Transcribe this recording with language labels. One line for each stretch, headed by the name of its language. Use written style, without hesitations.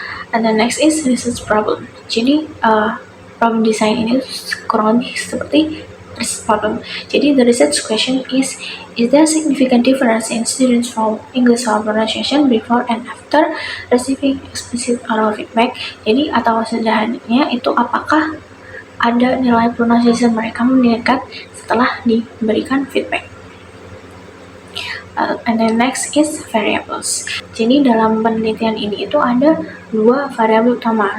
English: And the next is research problem.
Indonesian: Jadi problem design ini kurang lebih seperti problem.
English: Jadi the research question is there significant difference in students from English vowel pronunciation before and after receiving explicit oral feedback?
Indonesian: Jadi atau sederhananya itu apakah ada nilai pronunciation mereka meningkat setelah diberikan feedback?
English: And then next is variables.
Indonesian: Jadi dalam penelitian ini itu ada dua variabel utama.